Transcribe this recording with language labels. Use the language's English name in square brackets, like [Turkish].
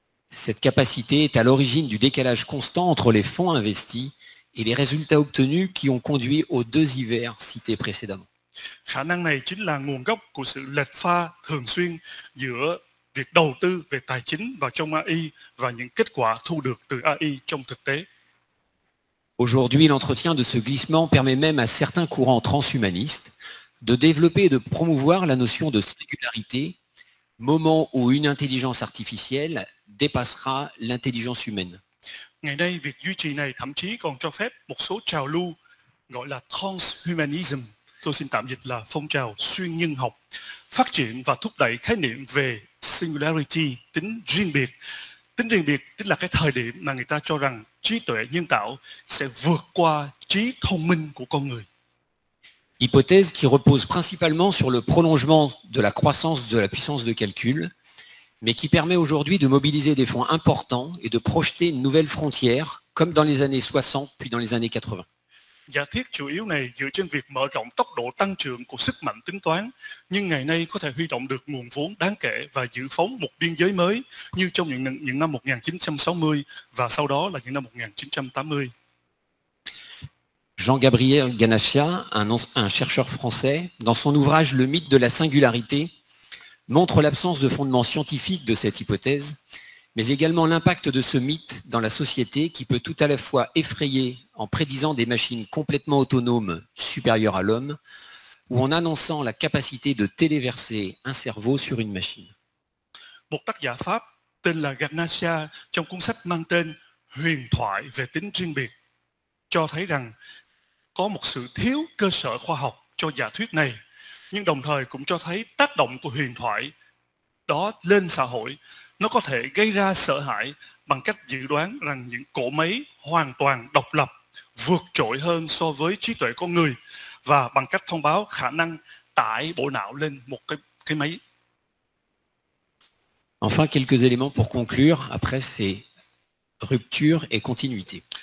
[French] Cette capacité est à l'origine du décalage constant entre les fonds investis et les résultats obtenus qui ont conduit aux deux hivers cités précédemment. [Vietnamese] Khả năng này chính là nguồn gốc của sự lệch pha thường xuyên giữa việc đầu tư về tài chính vào trong AI và những kết quả thu được từ AI trong thực tế. [French] Aujourd'hui, l'entretien de ce glissement permet même à certains courants transhumanistes de développer et de promouvoir la notion de singularité, moment où une intelligence artificielle dépassera l'intelligence humaine. [Vietnamese] Ngày nay, việc duy trì này thậm chí còn cho phép một số trào lưu gọi là transhumanism, tôi xin tạm dịch là phong trào xuyên nhân học, phát triển và thúc đẩy khái niệm về singularity, tính riêng biệt. Tính riêng biệt chính là cái thời điểm mà người ta cho rằng trí tuệ nhân tạo sẽ vượt qua trí thông minh của con người. [French] Hypothèse qui repose principalement sur le prolongement de la croissance de la puissance de calcul, mais qui permet aujourd'hui de mobiliser des fonds importants et de projeter une nouvelle frontière, comme dans les années 60 puis dans les années 80. [Vietnamese] Giả thiết chủ yếu này dựa trên việc mở rộng tốc độ tăng trưởng của sức mạnh tính toán, nhưng ngày nay có thể huy động được nguồn vốn đáng kể và dự phóng một biên giới mới như trong những năm 1960 và sau đó là những năm 1980. [French] Jean-Gabriel Ganachia, un chercheur français, dans son ouvrage Le mythe de la singularité, montre l'absence de fondement scientifique de cette hypothèse, mais également l'impact de ce mythe dans la société qui peut tout à la fois effrayer en prédisant des machines complètement autonomes supérieures à l'homme ou en annonçant la capacité de téléverser un cerveau sur une machine. [Vietnamese] Một tác giả Pháp tên là Ganachia trong cuốn sách mang tên Huyền thoại về tính riêng biệt cho thấy rằng có một sự thiếu cơ sở khoa học cho giả thuyết này, nhưng đồng thời cũng cho thấy tác động của huyền thoại đó lên xã hội. Nó có thể gây ra sợ hãi bằng cách dự đoán rằng những cỗ máy hoàn toàn độc lập vượt trội hơn so với trí tuệ con người và bằng cách thông báo khả năng tải bộ não lên một cái máy. [French] Enfin, quelques éléments pour conclure après ces ruptures et continuité.